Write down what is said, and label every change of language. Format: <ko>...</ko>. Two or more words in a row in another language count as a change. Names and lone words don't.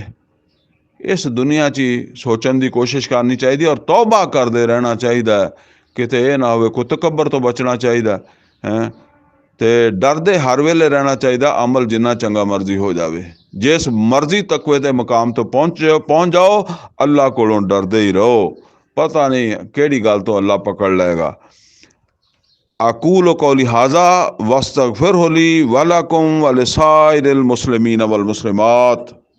<pa>ਇਸ ਦੁਨੀਆ 'ਚ ਹੀ ਸੋਚਣ ਦੀ ਕੋਸ਼ਿਸ਼ ਕਰਨੀ ਚਾਹੀਦੀ ਔਰ ਤੌਬਾ ਕਰਦੇ ਰਹਿਣਾ ਚਾਹੀਦਾ, ਕਿਤੇ ਇਹ ਨਾ ਹੋਵੇ। ਕੋਈ ਤਕੱਬਰ ਤੋਂ ਬਚਣਾ ਚਾਹੀਦਾ ਹੈ, ਤੇ ਡਰਦੇ ਹਰ ਵੇਲੇ ਰਹਿਣਾ ਚਾਹੀਦਾ। ਅਮਲ ਜਿੰਨਾ ਚੰਗਾ ਮਰਜ਼ੀ ਹੋ ਜਾਵੇ, ਜਿਸ ਮਰਜ਼ੀ ਤਕਵੇ ਦੇ ਮਕਾਮ ਤੋਂ ਪਹੁੰਚ ਜਾਓ, ਅੱਲਾ ਕੋਲੋਂ ਡਰਦੇ ਹੀ ਰਹੋ। ਪਤਾ ਨਹੀਂ ਕੇੜੀ ਗੱਲ ਤੋ ਅੱਲਾ ਪਕੜ ਲੇਗਾ।</pa> <ar>أقول قولي هذا وأستغفره لي ولكم ولسائر المسلمين والمسلمات.</ar>